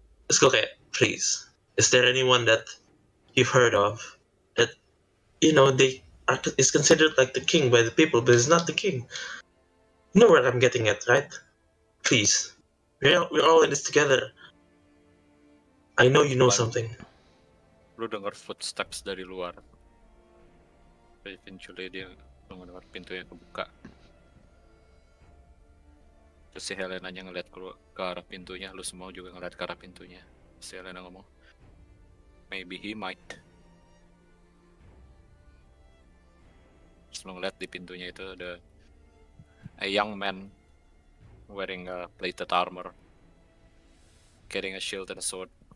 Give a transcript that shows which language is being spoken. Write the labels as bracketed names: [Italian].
[Indonesian] Terus gue kayak, [English] please, is there anyone that you've heard of that they is considered like the king by the people, but is not the king? You know what I'm getting at, right? Please, we're all in this together. I know you know something. [Indonesian] Lu dengar footsteps dari luar. Eventually dia mendengar pintunya kebuka. Terus si Helena ngeliat ke arah pintunya, lu semua juga ngeliat ke arah pintunya. Si Helena ngomong, maybe he might. Terus lu ngeliat di pintunya itu ada [English] a young man wearing a plated armor, carrying a shield and a sword.